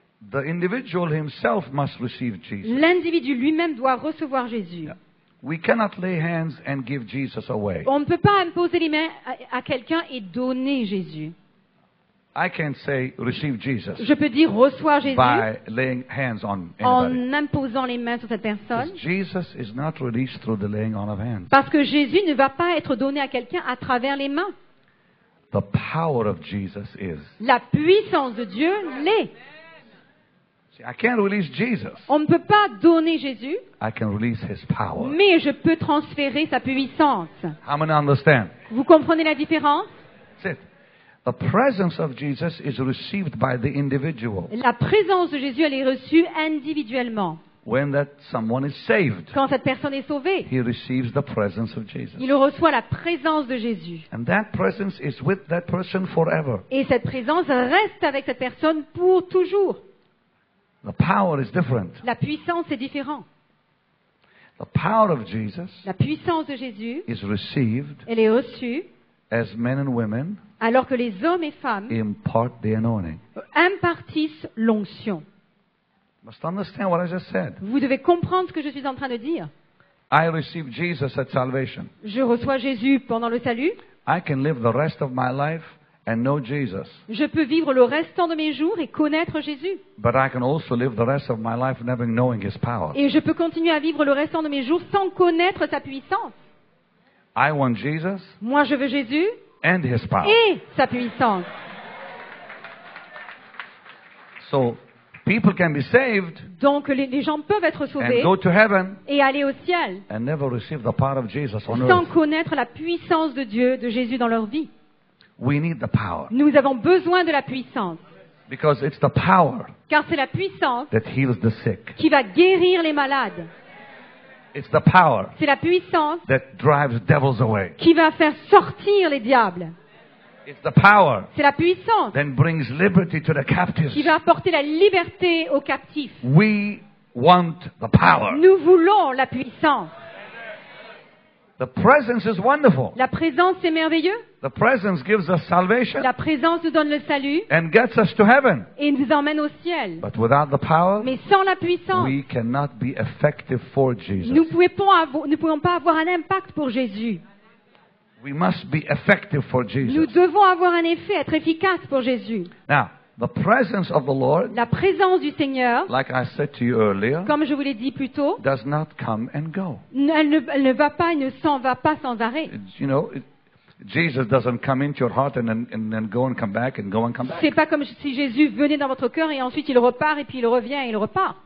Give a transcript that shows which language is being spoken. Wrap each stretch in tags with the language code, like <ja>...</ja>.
<en>The individual himself must receive Jesus.</en> <fr>L'individu lui-même doit recevoir Jésus.</fr> <en>Yeah. We cannot lay hands and give Jesus away.</en> <fr>On ne peut pas imposer les mains à quelqu'un et donner Jésus.</fr> <en>I can say, receive Jesus</en> <fr>Je peux dire reçois Jésus</fr> <en>by laying hands on anybody.</en> <fr>en imposant les mains sur cette personne.</fr> <en>Because Jesus is not released through the laying on of hands.</en> <fr>Parce que Jésus ne va pas être donné à quelqu'un à travers les mains.</fr> <en>The power of Jesus is.</en> <fr>La puissance de Dieu l'est.</fr> <en>See, I can't release Jesus.</en> <fr>On ne peut pas donner Jésus,</fr> <en>I can release His power.</en> <fr>mais je peux transférer sa puissance.</fr> <en>How many understand?</en> <fr>Vous comprenez la différence?</fr> <en>That's it. The presence of Jesus is received by the individual</en> <fr>La présence de Jésus, elle est reçue individuellement.</fr> <en>when that someone is saved.</en> <fr>Quand cette personne est sauvée,</fr> <en>He receives the presence of Jesus.</en> <fr>il reçoit la présence de Jésus.</fr> <en>And that presence is with that person forever.</en> <fr>Et cette présence reste avec cette personne pour toujours.</fr> <en>The power is different.</en> <fr>La puissance est différente.</fr> <en>The power of Jesus</en> <fr>La puissance de Jésus,</fr> <en>is received</en> <fr>elle est reçue</fr> <en>as men and women</en> <fr>alors que les hommes et femmes</fr> <en>impart the anointing.</en> <fr>impartissent l'onction.</fr> <en>You must understand what I just said.</en> <fr>Vous devez comprendre ce que je suis en train de dire.</fr> <en>I receive Jesus at salvation.</en> <fr>Je reçois Jésus pendant le salut.</fr> <en>I can live the rest of my life and know Jesus.</en> <fr>Je peux vivre le restant de mes jours et connaître Jésus.</fr> <en>But I can also live the rest of my life never knowing His power.</en> <fr>Et je peux continuer à vivre le restant de mes jours sans connaître sa puissance.</fr> <en>I want Jesus</en> <fr>Moi, je veux Jésus</fr> <en>and His power.</en> <fr>et sa puissance.</fr> <en>So people can be saved</en> <fr>Donc, les gens peuvent être</fr> <en>and</en> <fr>sauvés</fr> <en>go to heaven</en> <fr>et aller au ciel</fr> <en>and never receive the power of Jesus on</en> <fr>sans</fr> <en>earth.</en> <fr>connaître la puissance de Dieu, de Jésus dans leur vie.</fr> <en>We need the power</en> <fr>Nous avons besoin de la puissance,</fr> <en>because it's the power</en> <fr>car c'est la puissance</fr> <en>that heals the sick.</en> <fr>qui va guérir les malades.</fr> <en>It's the power</en> <fr>C'est la puissance</fr> <en>that drives devils away.</en> <fr>qui va faire sortir les diables.</fr> <en>It's the power</en> <fr>C'est la puissance</fr> <en>that brings liberty to the captives.</en> <fr>qui va apporter la liberté aux captifs.</fr> <en>We want the power.</en> <fr>Nous voulons la puissance.</fr> <en>The presence is wonderful.</en> <fr>La présence, c'est merveilleux.</fr> <en>The presence gives us salvation</en> <fr>La présence nous donne le salut</fr> <en>and gets us to heaven.</en> <fr>et nous emmène au ciel.</fr> <en>But without the power,</en> <fr>Mais sans la puissance,</fr> <en>we cannot be effective for Jesus.</en> <fr>nous ne pouvons pas avoir un impact pour Jésus.</fr> <en>We must be effective for</en> <fr>Nous</fr> <en>Jesus.</en> <fr>devons avoir un effet, être efficace pour Jésus.</fr> <en>Now, the presence of the Lord,</en> <fr>La présence du Seigneur,</fr> <en>like I said to you earlier,</en> <fr>comme je vous l'ai dit plus tôt,</fr> <en>does not come and go.</en> <fr>elle ne va pas et ne s'en va pas sans arrêt.</fr> <en>You know, Jesus doesn't come into your heart and then go and come back and go and come back.</en> <fr>C'est pas comme si Jésus venait dans votre cœur et ensuite il repart et puis il revient et il repart.</fr>